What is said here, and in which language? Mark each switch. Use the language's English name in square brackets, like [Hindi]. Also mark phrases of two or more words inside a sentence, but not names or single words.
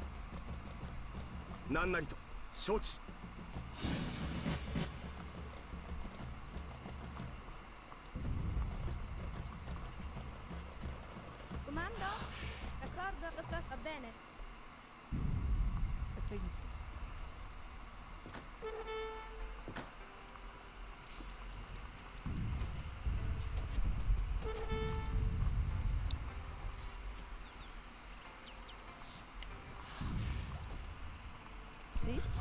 [Japanese] 何なりと承知。 [Italian] Comando. D'accordo, d'accordo, va bene. [Spanish] Estoy listo. Sí.